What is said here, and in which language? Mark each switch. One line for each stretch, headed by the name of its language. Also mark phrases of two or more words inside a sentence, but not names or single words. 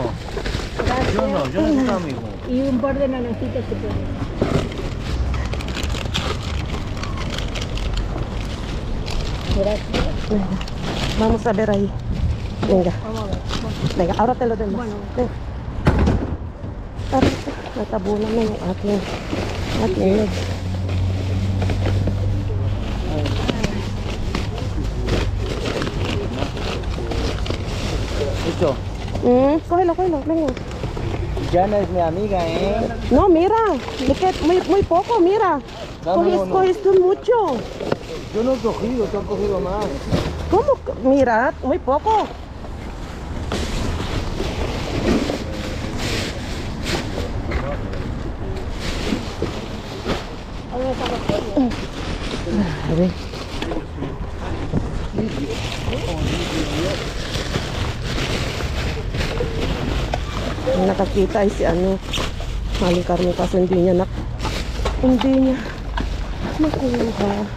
Spanish: Yo no soy amigo. Y un par de naranjitas que ponen. Vamos a ver ahí. Venga. Vamos a ver. Venga, ahora te lo doy más. Bueno. Venga.
Filipino: Natabunan na yung aking leg.
Spanish: Esto, Cógelo, venga. Yana es mi amiga, ¿eh? No, mira, muy poco, mira. No. Cogiste mucho. Yo no he cogido, tú has cogido más. ¿Cómo? Mira, muy poco. A ver.
Filipino: Nakakita ay si ano, Maling Carmen, kaso hindi niya nakuha.